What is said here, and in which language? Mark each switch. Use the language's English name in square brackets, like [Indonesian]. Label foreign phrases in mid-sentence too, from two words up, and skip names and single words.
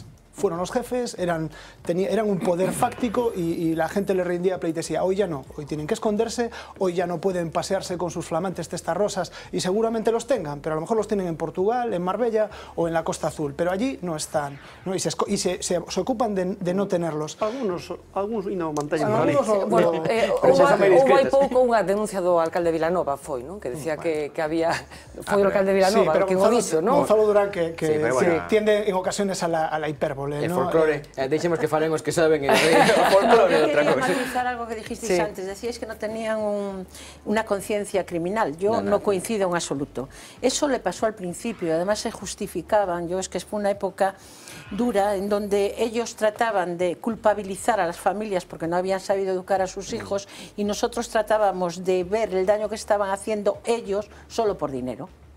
[Spanish] Eran un poder fáctico y la gente le rendía pleitesía. Hoy ya no, hoy tienen que esconderse, hoy ya no pueden pasearse con sus flamantes testas rosas y seguramente los tengan, pero a lo mejor los tienen en Portugal, en Marbella o en la Costa Azul, pero allí no están, ¿no? Y se ocupan de no tenerlos. [Galician] Algunos e non manteñen por ali. Bueno, houve hai pouco unha denuncia do alcalde de Vilanova, foi, non? [Spanish] Que decía que había... [Galician] Foi o alcalde de Vilanova, que o dixo, non? [Spanish] Gonzalo Durán, que tiende en ocasiones a la hipérbole. El folclore, [Galician] deixemos que falen os que saben [Spanish] el folclore [Galician] de outra cosa. [Spanish] Quería matizar algo que dijisteis antes, decíais que no tenían una conciencia criminal, yo no coincido en absoluto. Eso le pasó al principio, además se justificaban, es que fue una época dura en donde ellos trataban de culpabilizar a las familias porque no habían sabido educar a sus hijos y nosotros tratábamos de ver el daño que estaban haciendo ellos solo por dinero.